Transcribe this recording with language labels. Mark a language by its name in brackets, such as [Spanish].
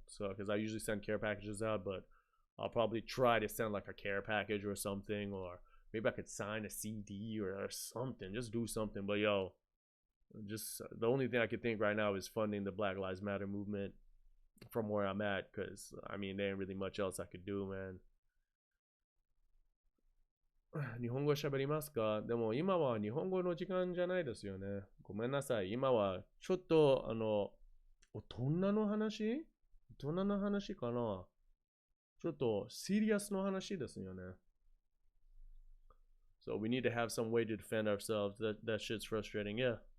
[English] So because I usually send care packages out, but I'll probably try to send like a care package or something, or maybe I could sign a CD or something, just do something. But yo, just the only thing I could think right now is funding the Black Lives Matter movement from where I'm at, because I mean there ain't really much else I could do, man. [Japanese] 日本語喋りますか？でも今は日本語の時間じゃないですよね。ごめんなさい。今はちょっと大人の話かな。ちょっとシリアスの話ですよね。 [English] So we need to have some way to defend ourselves. That shit's frustrating. Yeah.